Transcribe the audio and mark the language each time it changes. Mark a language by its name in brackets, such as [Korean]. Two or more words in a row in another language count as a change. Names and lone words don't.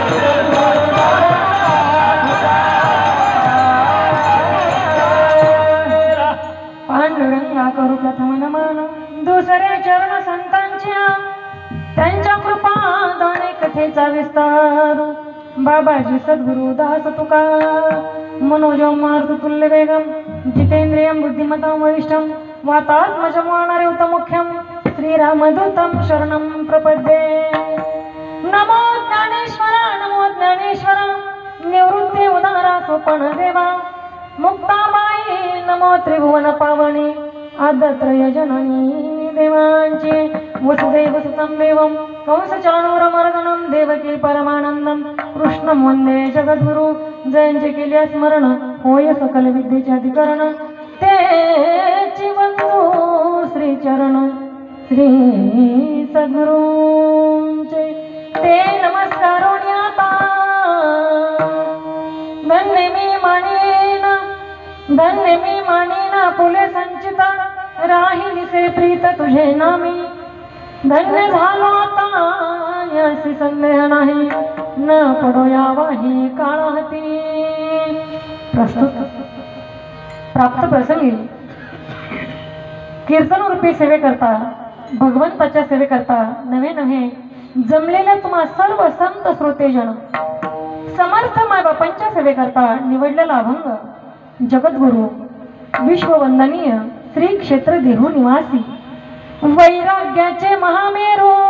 [Marathi] पांडुरंगा करू प्रथम नमन, दुसरे चरण संतांच्या, त्यांच्या कृपा दाने कथेचा विस्तार. बाबाजी सद्गुरु दास तुका, [Sanskrit] मनोजम मारुतुल्य वेगम, जितेंद्रियम बुद्धिमतां वरिष्ठम, वातात्मजं वानरयुतमुख्यं, श्रीरामदूतं शरणं प्रपद्ये. [Marathi] नमो ज्ञानेश्वर, नमो ज्ञानेश्वर, निवृत्ती उदारा सोपण देवा. मुक्ताबाई नमो त्रिभुवन पावनी, आदत्रय जननी देवांची. [Sanskrit] वसुदेव सुतं देवं कंसचाणूरमर्दनं, देवकी परमानंदं कृष्णं वंदे जगद्गुरु. [Marathi] जयंचे केले स्मरण होय सकल विद्येचे अधिकरण, तेची वंदू श्रीचरण श्री सद्गुरूंचे. ते नमस्कारोण्याता धन्य मी मानिना, धन्य मी मानिना फुले संचिता, राहिली से प्रीत तुझे नामी. धन्य झालो आता यासी संदेह नाही, न पडो या वाही काळा हाती. प्रस्तुत प्राप्त प्रसंगी कीर्तन रूपी सेवे करता, भगवंताच्या सेवे करता नवे नवे जमलेल्या तुम्हा सर्व संत श्रोतेजन, समर्थ मायबापांच्या सेवे करता निवडलेला अभंग जगद्गुरु विश्ववंदनीय श्री क्षेत्र देहू निवासी वैराग्याचे महामेरू